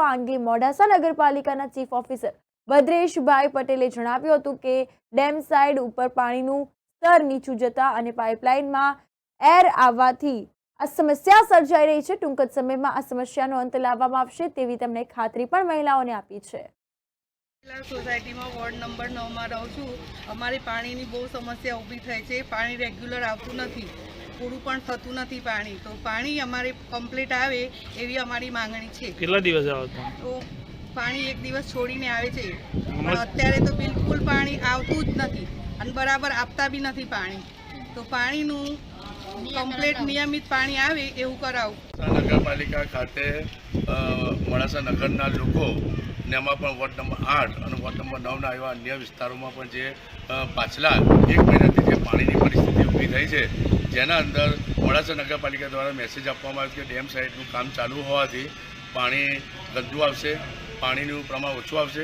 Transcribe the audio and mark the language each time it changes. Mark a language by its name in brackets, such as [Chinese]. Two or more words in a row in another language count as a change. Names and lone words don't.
[Gujarati] આ અંગે મોડાસા નગરપાલિકાના ચીફ ઓફિસર ભદ્રેશભાઈ પટેલે જણાવ્યું હતું કે ડેમ સાઇડ ઉપર પાણીનું સ્તર નીચું જતા અને પાઇપલાઇનમાં એર આવવાથી આ સમસ્યા સર્જાઈ રહી છે। ટૂંક જ સમયમાં આ સમસ્યાનો અંત લાવવામાં આવશે તેવી તેમણે ખાતરી પણ મહિલાઓને આપી છે। સોસાયટી મેં વૉર્ડ નંબર 9 મેં રહું છું। અમારી [Hindi] पानी की बहुत समस्या [Gujarati] ઊભી થઈ છે। પાની રેગ્યુલર આવતું નથી, પૂરું પણ થતું નથી પાની। તો પાની અમારે કમ્પ્લીટ આવે એવી અમારી માંગણી છે। કેટલા દિવસે આવે છે? તો પાની એક દિવસ છોડીને આવે છે, પણ અત્યારે તો બિલકુલ પાની આવતું જ નથી અને બરાબર આપતા બી નથી પાની। તો પાણીનું કમ્પ્લીટ નિયમિત પાણી આવે એવું કરાવું। નગરપાલિકા ખાતે મોડાસા નગરના લોકો ને એમાં પણ વોર્ડ નંબર 8 અને વોર્ડ નંબર 9ના એવા અન્ય વિસ્તારોમાં પણ જે પાછલા એક મહિનાથી જે પાણીની પરિસ્થિતિ ઊભી થઈ છે, જેના અંદર મોડાસા નગરપાલિકા દ્વારા મેસેજ આપવામાં આવ્યો કે ડેમ સાઇડનું કામ ચાલુ હોવાથી પાણી ગંદુ આવશે, પાણીનું પ્રમાણ ઓછું આવશે।